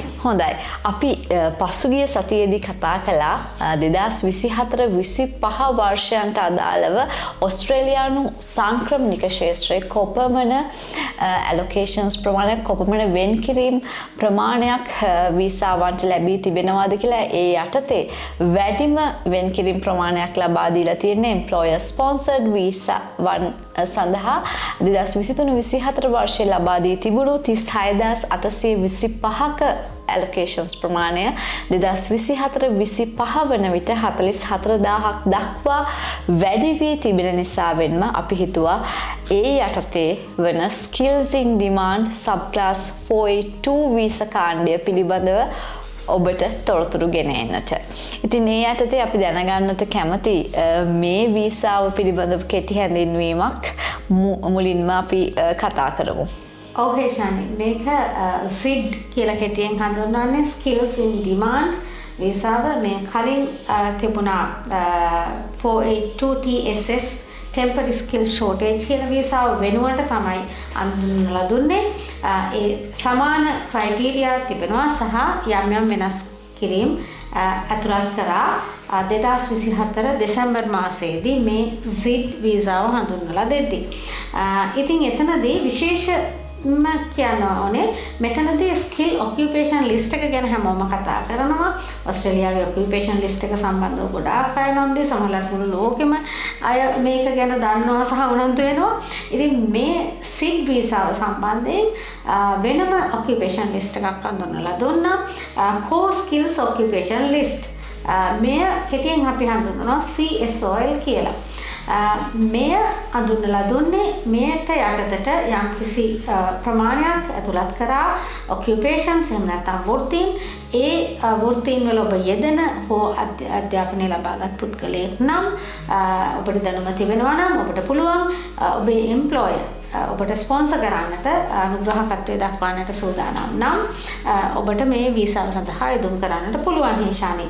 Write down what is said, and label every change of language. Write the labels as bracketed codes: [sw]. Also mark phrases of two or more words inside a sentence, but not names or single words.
[si] හොඳයි. අපි පසුගිය සතියේදී කතා කළා 2024 25 වර්ෂයන්ට අදාළව ඔස්ට්‍රේලියානු සංක්‍රමණික ක්ෂේත්‍රයේ කොපමණ allocations ප්‍රමාණයක් කොපමණ වෙන්කිරීම ප්‍රමාණයක් වීසාවන්ට ලැබී තිබෙනවාද කියලා. ඒ යටතේ වැඩිම වෙන්කිරීම ප්‍රමාණයක් ලබා දීලා තියෙන්නේ [en] employer sponsored visa [si] වන් සඳහා 2023-24 වර්ෂයේ ලබා දී තිබුණු 36825ක allocations ප්‍රමාණය 2024-25 වන විට 44000ක් දක්වා වැඩි වී තිබෙන නිසාවෙන්ම අපි හිතුවා ඒ යටතේ වන [en] skills in demand subclass [si] 482 වීසා කාණ්ඩය පිළිබඳව ඔබට තොරතුරු ගෙන එන්නට. ඉතින් මේ යටතේ අපි දැනගන්නට කැමති මේ වීසාව පිළිබඳව කෙටි හැඳින්වීමක් මුලින්ම අපි කතා කරමු. ඔව් හේෂානේ, මේක SID කියලා කෙටියෙන් හඳුන්වන්නේ [en] skills in demand [si] වීසාව. මේ කලින් තිබුණා 482 [en] TSS temporary skill shortage [si] කියලා වීසාව වෙනුවට තමයි අඳුන්වලා දුන්නේ. ඒ සමාන ක්‍රයිටීරියා තිබෙනවා සහ යම් යම් වෙනස් කිරීම් අතුලත් කරා 2024 දෙසැම්බර් මාසයේදී මේ SID වීසාව හඳුන්වලා දෙද්දී. ඉතින් එතනදී විශේෂ කියන්න ඕනේ මෙතනදී [en] skill occupation list [si] එක ගැන හැමෝම කතා කරනවා. ඔස්ට්‍රේලියාවේ [en] occupation list [si] එක සම්බන්ධව ගොඩාක් අය නොන්දි සමහරවිට මුළු ලෝකෙම අය මේක ගැන දන්නවා සහ උනන්දු වෙනවා. ඉතින් මේ SID වීසාව සම්බන්ධයෙන් වෙනම [en] occupation list [si] එකක් හඳුන්වලා දුන්නා. [en] core skills occupation list. [si] මෙය කෙටියෙන් අපි හඳුන්වනවා CSOL කියලා. මෙය හඳුන්වලා දුන්නේ මෙයට යටතට යම්කිසි ප්‍රමාණයක් ඇතුළත් කරා occupations එහෙම නැත්නම් වෘත්තීන්. ඒ වෘත්තීන් වල ඔබ යෙදෙන හෝ අධ්‍යාපනය ලබාගත් පුද්ගලයෙක් නම් ඔබට දැනුම තිබෙනවා නම් ඔබට පුළුවන් ඔබේ employer ඔබට ස්පොන්සර් කරන්නට අනුග්‍රහකත්වය දක්වන්නට සූදානම් නම් ඔබට මේ වීසාව සඳහා යොදුම් කරන්නට පුළුවන් හේෂානේ.